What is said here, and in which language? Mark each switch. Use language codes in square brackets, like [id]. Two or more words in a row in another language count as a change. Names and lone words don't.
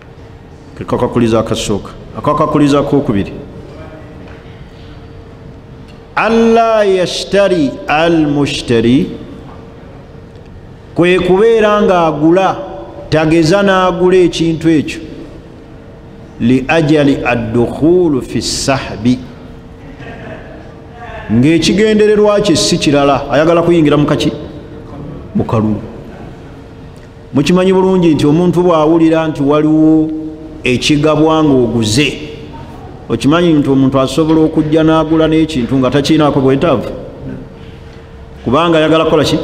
[lg] Akakakulizo akasooka. Akakakulizo akokubiri, [ar] ألا يشتري المشتري [lg] kwe kubeera nga agula tageza n'agula ekintu ekyo [ar] لأجل الدخول في السحب [lg] ng'ekigendererwa kye si kirala ayagala kuyingira mukaki mu kalulu. Mukimanyi bulungi nti omuntu bw'awulira nti waliwo ekigabwa ng'oguze, okimanyi nti omuntu asobola okujja n'agula n'ekintu nga takiinaako bwetaavu, kubanga ayagala kukola ki?